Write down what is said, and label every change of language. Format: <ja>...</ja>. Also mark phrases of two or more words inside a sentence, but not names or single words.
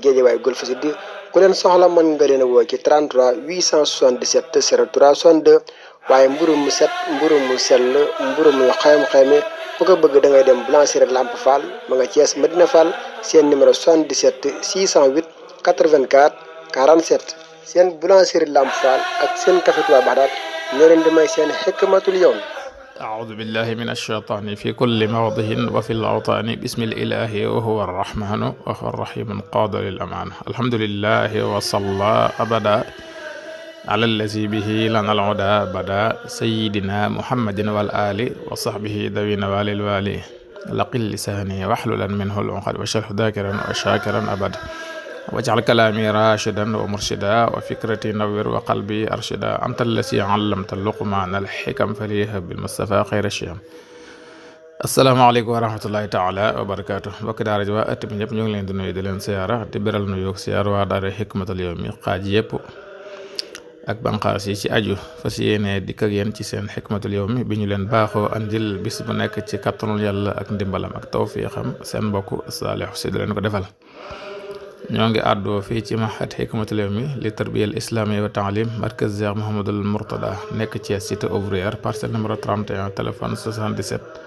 <wo>Géejawaay Golf Sud ku leen soxla mën nga leen a woo ci 33 877 03 62 waaye mburu mu set mburu mu sell mburu mu xayma ku ko bëgg da ngay dem Boulangerie Lamp Fall ma nga Thiès Medina Fall seen numéro 77 608 84 47 seen Boulangerie Lamp Fall ak seen café Touba Baxdaad ñoo leen di may seen xikmatul yawm.</wo> <ar>أعوذ بالله من الشيطان في كل موضع وفي الأوطان بسم الإله وهو الرحمن وهو الرحيم قاد للأمان الحمد لله وصلى أبدا على الذي به لنا العدا بدا سيدنا محمد والآل وصحبه ذوي نوال الوالي لقل لساني واحللا منه العقد واشرح ذاكرا وشاكرا أبدا واجعل كلامي راشدا ومرشدا وفكرتي نور وقلبي أرشدا أنت الذي علمت اللقمان الحكم فليهب بالمصطفى خير الشيم السلام عليكم ورحمة الله تعالى وبركاته mbokki</ar> <wo>daara ji waa ëtt bi ñëpp ñu ngi leen di nuyu di leen siyaara di beral nu yoog siyaar waa daara Hikmatul Yawmi xaaj yëpp ak banqaas yi ci aju fas yéene dikk ak yéen ci seen Hikmatul Yawmi bi ñu leen baaxoo andil bis bu nekk ci kattanul yàlla ak ndimbalam ak tawfiixam seen mbokk Saalix Si di leen ko defal ñoo ngi àddoo fii ci mahad Hikmatul Yawmi li tarbiyal islami wa taalim markaz Cheikh Mouhamadul Mourtada nekk ci cité ouvrière</wo> <fr>parcelle numéro</fr> <wo>31 téléphone 77</wo>